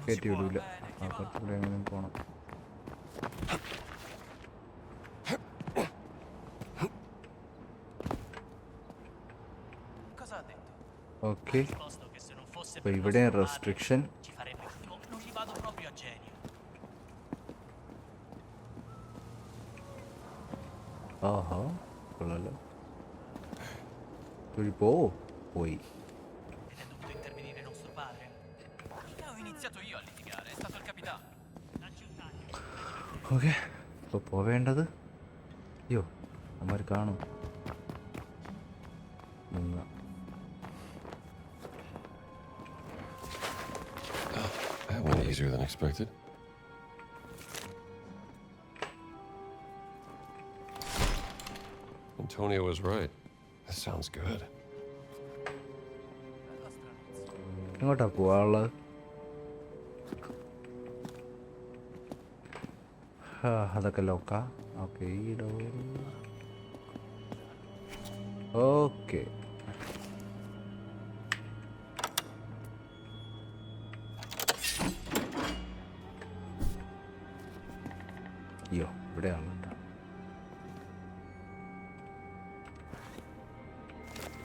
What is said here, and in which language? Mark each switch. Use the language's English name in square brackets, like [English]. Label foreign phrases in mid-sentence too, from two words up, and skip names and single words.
[Malayalam] കയറ്റി [Italian] può. [Malayalam] വിടൂല. ആ പുറത്തുകൂടെ എങ്ങനെ പോകണം? [Italian] Cosa ha detto? [Malayalam] ഓക്കെ, [Italian] Risposto che se non fosse [Malayalam] അപ്പോൾ [Italian] per [Malayalam] ഇവിടെ [Italian] nostro [Malayalam] റെസ്ട്രിക്ഷൻ. [Italian] padre, ci farebbe schifo. Non ci vado proprio a genio. [Malayalam] ആഹാ, കൊള്ളാലോ. ഇതുവഴി പോയി. [Italian] Ed è dovuto intervenire nostro padre? Ho iniziato io a litigare, è stato il capitano. [Malayalam] ഓക്കെ, ഇപ്പോൾ പോവേണ്ടത്. അയ്യോ, അമ്മമാർ കാണും. [English] That went easier than expected. Antonio was right. This sounds good. [Malayalam] എങ്ങോട്ടാ പോവാനുള്ളത്? അതൊക്കെ ലോക്കാ. ഓക്കെ, ഈ ഡോർ. ഓക്കെ, അയ്യോ, ഇവിടെ ആളുണ്ടോ?